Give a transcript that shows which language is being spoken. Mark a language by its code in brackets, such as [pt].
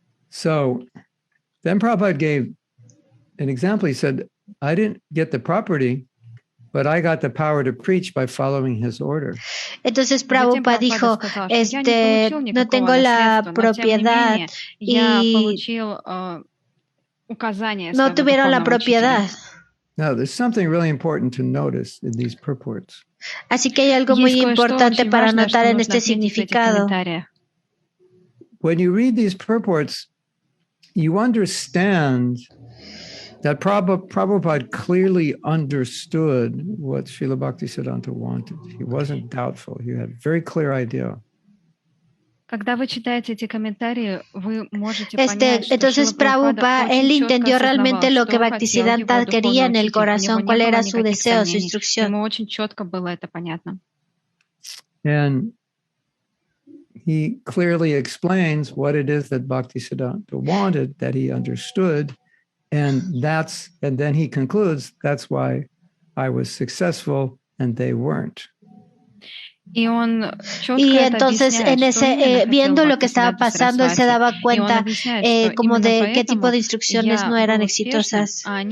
[en] So then Prabhupada gave an example. He said, I didn't get the property, but I got the power to preach by following his order. [es] Entonces Prabhupada dijo, no tengo la propiedad y no tuvieron la propiedad. [en] Now, there's something really important to notice in these purports. [es] Así que hay algo muy importante para notar en este significado. [en] When you read these purports, you understand that Prabhupada clearly understood what Srila Bhaktisiddhanta wanted. He wasn't doubtful. He had a very clear idea. [ru] Когда вы читаете эти комментарии, вы можете понять, [es] entonces Prabhupada, él entendió realmente lo que Bhaktisiddhanta quería en el corazón, cuál era su deseo, su instrucción. [ru] Ему очень четко было это понятно. [en] And he clearly explains what it is that Bhaktisiddhanta wanted, that he understood. And then he concludes, that's why I was successful and they weren't. [es] Y entonces, viendo lo que estaba pasando, él se daba cuenta como de qué tipo de instrucciones no eran exitosas.